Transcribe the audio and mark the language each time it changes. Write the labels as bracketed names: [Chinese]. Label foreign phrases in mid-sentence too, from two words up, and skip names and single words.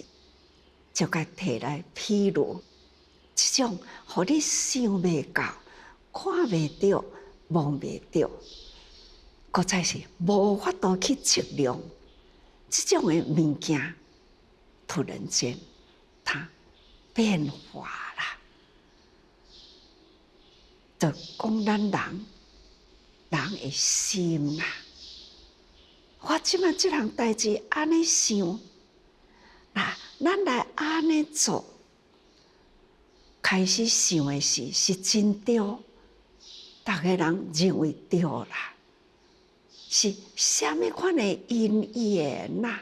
[Min Nan Chinese] 就该摕来披露，这种互你想袂到、看袂到、摸袂到，搁再是无法度去测量，这种的物件，突然间它变化啦。就讲咱人的心啊，我即马这项代志安尼想。咱来安尼做，开始想的是真对，逐个人认为对啦，是虾米款的因缘啦？